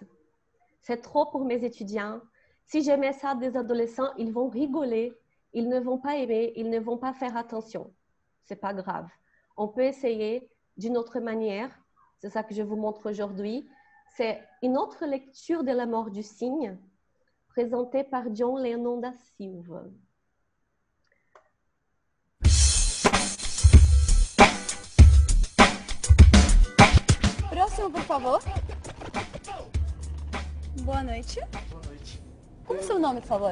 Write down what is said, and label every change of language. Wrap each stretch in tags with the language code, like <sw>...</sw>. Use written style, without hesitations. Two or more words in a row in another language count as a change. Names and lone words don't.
<fr>C'est trop pour mes étudiants. Si je mets ça des adolescents, ils vont rigoler, ils ne vont pas aimer, ils ne vont pas faire attention. C'est pas grave. On peut essayer d'une autre manière. C'est ça que je vous montre aujourd'hui. C'est une autre lecture de la mort du cygne, présentée par John Lennon da Silva.</fr> <pt>Próximo, por favor. Boa noite. Boa noite. Como é o seu nome, por favor?</pt>